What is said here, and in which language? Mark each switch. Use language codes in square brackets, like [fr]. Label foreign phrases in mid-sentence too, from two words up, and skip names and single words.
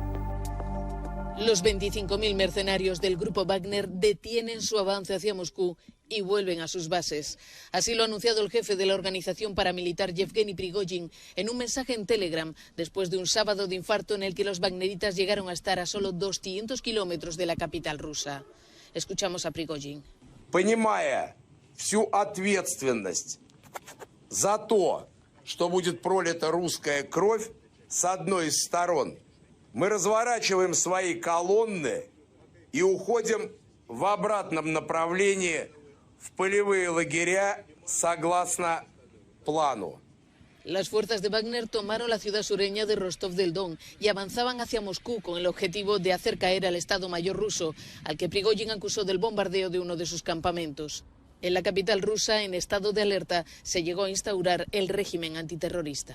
[es] Los 25.000 mercenarios del grupo Wagner detienen su avance hacia Moscú y vuelven a sus bases. Así lo ha anunciado el jefe de la organización paramilitar Yevgeny Prigozhin en un mensaje en Telegram después de un sábado de infarto en el que los wagneritas llegaron a estar a solo 200 kilómetros de la capital rusa. Escuchamos a Prigozhin. [ru] Понимая всю ответственность за то, что будет пролита русская кровь с одной из сторон, мы разворачиваем свои колонны и уходим в обратном направлении в полевые лагеря согласно плану. [es] Las fuerzas de Wagner tomaron la ciudad sureña de Rostov del Don y avanzaban hacia Moscú con el objetivo de hacer caer al Estado Mayor ruso, al que Prigozhin acusó del bombardeo de uno de sus campamentos. En la capital rusa, en estado de alerta, se llegó a instaurar el régimen antiterrorista.